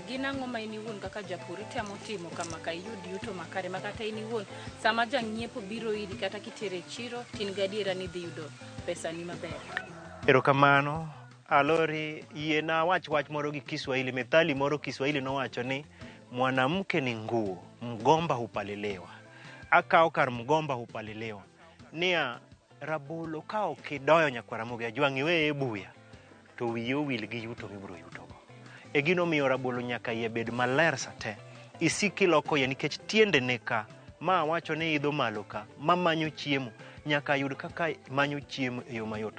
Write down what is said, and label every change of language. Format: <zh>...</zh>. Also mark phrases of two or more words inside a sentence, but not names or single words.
<luo>Gin ang'o ma in iwuon kaka japur itemo timo kama ka iyud yuto makare ma kata in iwuon sama jang'iepo biro iri kata kitere chiro tin gadiera ni dhi yudo pesa ni maber. Erokamano. Alori yiena wach moro gi Kiswahili, methali moro Kiswahili nowacho ni</luo> <sw>mwanamke ni nguo, mgomba hupalelewa.</sw> <luo>Akao kar</luo> <sw>mgomba hupalelewa.</sw> <luo>Nia rabolo ka okidoyo nyakwa Ramogi ajwang' iwe buya to wiyi owil gi yuto mibiro yutogo. E gino miyo rabolo nyaka iye bed maler sate. Isiki loko ya nikech tiende ne ka ma wacho ni idho malo ka ma manyo chiemo nyaka yud kaka manyo chiemo e yo mayot.</luo>